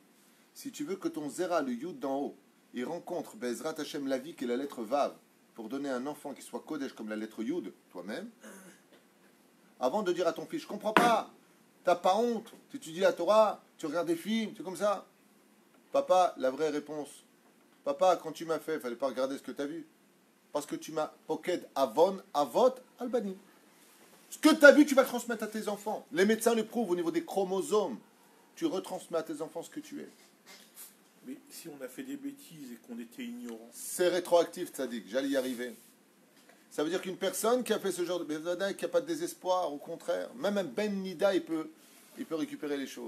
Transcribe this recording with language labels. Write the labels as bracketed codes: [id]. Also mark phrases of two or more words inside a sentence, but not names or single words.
[fr] Si tu veux que ton zéra, le yud d'en haut, il rencontre [he] בעזרת השם [fr] la vie, qui est la lettre Vav, pour donner un enfant qui soit Kodesh comme la lettre Yud, toi-même, avant de dire à ton fils, je comprends pas, t'as pas honte, tu étudies la Torah, tu regardes des films, c'est comme ça. Papa, la vraie réponse, papa, quand tu m'as fait, il fallait pas regarder ce que tu as vu. Parce que tu m'as [he] פוקד עוון אבות, albani. [fr] Ce que tu as vu, tu vas transmettre à tes enfants. Les médecins le prouvent au niveau des chromosomes. Tu retransmets à tes enfants ce que tu es. Mais si on a fait des bêtises et qu'on était ignorant. C'est rétroactif, Tzadik, j'allais y arriver. Ça veut dire qu'une personne qui a fait ce genre de bézada, qui n'a pas de désespoir, au contraire, même un [he] בן נידה, [fr] il peut récupérer les choses.